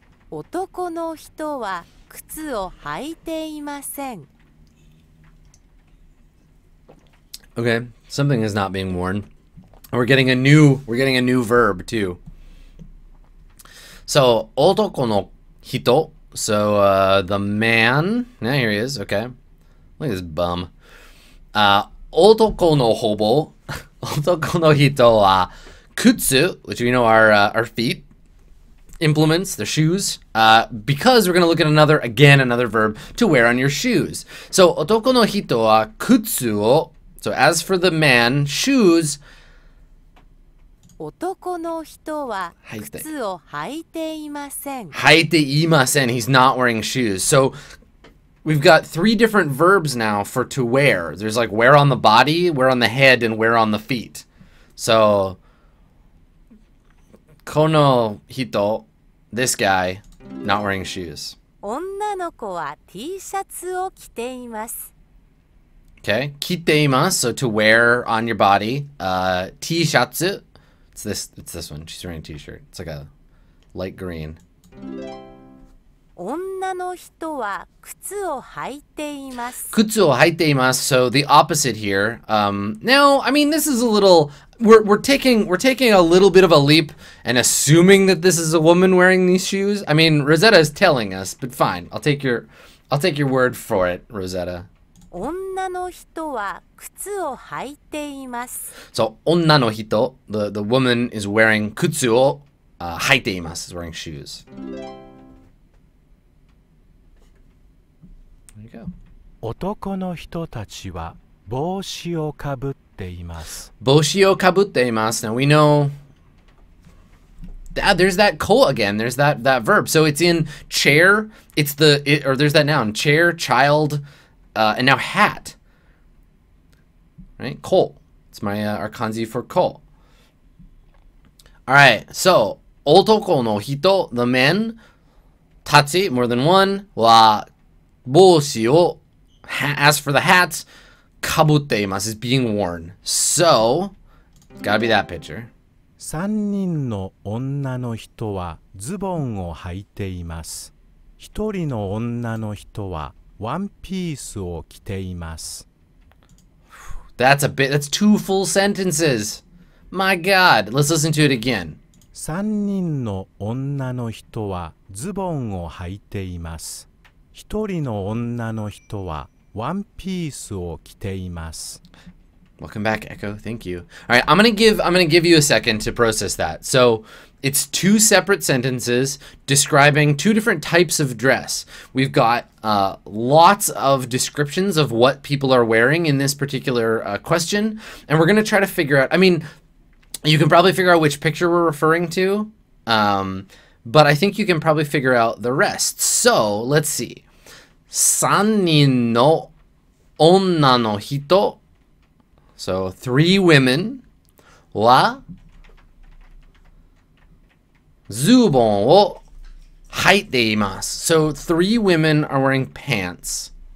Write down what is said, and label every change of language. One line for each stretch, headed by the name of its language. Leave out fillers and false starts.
Japanese: 男の人は靴を履いていません。
English: okay, something is not being worn. We're getting a new verb too. So
Japanese: otoko no hito.
English: So the man. Yeah, here he is. Okay, look at this bum.
Japanese: Otoko no hobo. Otoko no hito wa kutsu,
English: which we know are our feet, implements, the shoes. Because we're gonna look at another verb to wear on your shoes. So
Japanese: otoko no hito wa kutsu o.
English: So as for the man, shoes.
Japanese: 男の人は靴を履いていません。 Haite imasen.
English: He's not wearing shoes. So we've got 3 different verbs now for to wear. There's like wear on the body, wear on the head, and wear on the feet. So
Japanese: kono hito,
English: this guy, not wearing shoes.
Japanese: 女の子は T シャツを着ています。
English: Okay, kiteimasu, so to wear on your body. T-shatsu, it's this one. She's wearing a t-shirt. It's like a light green.
Japanese: 女の人は靴を履いています。 Kutsu o haite imasu,
English: so the opposite here. Now, I mean, this is a little. We're taking a little bit of a leap and assuming that this is a woman wearing these shoes. I mean, Rosetta is telling us, but fine. I'll take your word for it, Rosetta.
Japanese: 女の人は靴を履いています。
English: So
Japanese: onna no hito,
English: the woman is wearing
Japanese: kutsu o haite imasu,
English: is wearing shoes. There you go.
Japanese: 男の人たちは帽子をかぶっています。 Boshi o kabutte imasu.
English: Now we know. There's that ko again. There's that verb. So it's in chair. Or there's that noun: chair, child, and now hat. Right, ko. It's our kanji for ko. All right. So
Japanese: otoko no hito,
English: the men, tachi, more than one,
Japanese: wa boshi o.
English: As for the hats,
Japanese: kabutte imasu
English: is being worn. So it's gotta be that picture.
Japanese: 3人の女の人はズボンを履いています。 1人の女の人はワンピースを着ています。
English: That's 2 full sentences. My God. Let's listen to it again.
Japanese: 3人の女の人はズボンを履いています。 1人の女の人はワンピースを着ています。
English: Welcome back, Echo. Thank you. All right, I'm gonna give you a second to process that. So it's two separate sentences describing two different types of dress. We've got lots of descriptions of what people are wearing in this particular question, and we're gonna try to figure out. I mean, you can probably figure out which picture we're referring to, but I think you can probably figure out the rest. So let's see.
Japanese: 3人の女の人
English: So 3 women
Japanese: はズボンを履いています
English: So 3 women are wearing pants